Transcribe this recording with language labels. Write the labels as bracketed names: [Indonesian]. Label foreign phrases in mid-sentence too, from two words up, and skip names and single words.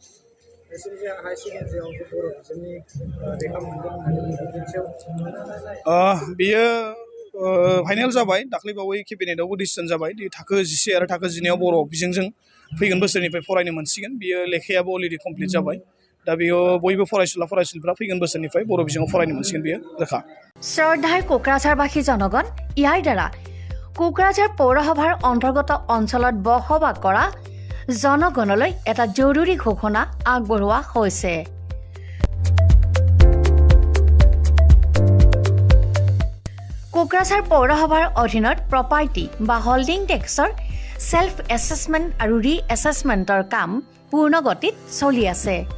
[Bodo] बेयो फाइनेल जाबाय। दाख्लैबावै केबिनेटआवबो डिसिसन जाबाय। थाखो 10 आरो थाखो 12 बर' बिजोंजों फैगोन बोसोरनिफ्राय फरायनो मोनसिगोन। बियो लेखायाबो [English] already complete [Bodo] जाबाय। दा बेयो बयबो फरायसुलिफ्रा फैगोन बोसोरनिफ्राय बर' बिजोङाव फरायनो मोनसिगोन, बेयो रोखा। [Assamese] শ্ৰদ্ধাৰ কোকৰাঝাৰবাসী জনগণ, ইয়াৰ দ্বাৰা কোকৰাঝাৰ পৌৰসভাৰ অন্তৰ্গত অঞ্চলত বসবাস কৰা জনগণলৈ এটা জৰুৰী ঘোষণা আগবঢ়োৱা হৈছে। কোকৰাঝাৰ পৌৰসভাৰ অধীনত প্ৰপাৰ্টি বা [English] holding tax self assessment [Assamese] আৰু ৰি-এছেছমেণ্টৰ কাম পূৰ্ণগতিত চলি আছে।